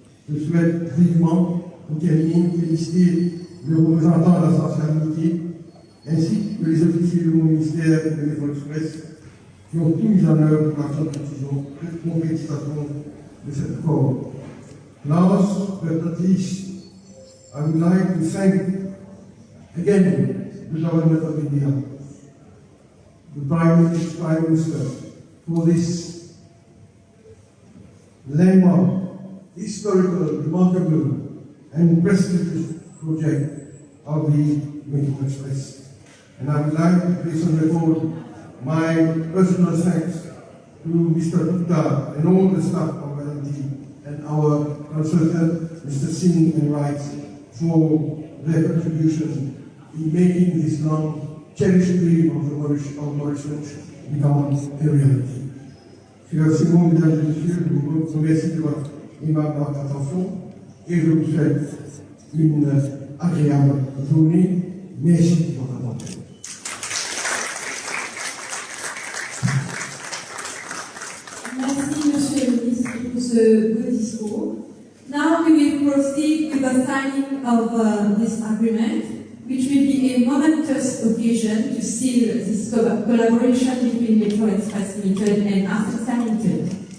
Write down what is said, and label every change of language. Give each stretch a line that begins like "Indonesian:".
French: Je souhaite vivement, pour terminer, féliciter le représentant de la sensibilité ainsi que les officiers de mon ministère de l'École Express qui ont tout mis en œuvre pour la concrétisation de cet accord.
English: Last but not least, I would like to thank again the government of India, the Prime Minister, for this landmark, historical, remarkable, and prestigious project of the Metro Express. And I would like to place on record my personal thanks to Mr. Gupta and all the staff of LNT and our consultant, Mr. Singh and Wright, for their contribution in making this long cherished dream of the Mauritians become a reality.
French: C'est bon, mesdames et messieurs, je vous remercie de votre aimable attention et je vous souhaite une agréable journée. Merci de votre attention. Merci, Monsieur le Ministre, pour ce beau discours.
English: Now we will proceed with the signing of this agreement, which will be a momentous occasion to seal this collaboration between Metro Express Limited and Africa Limited.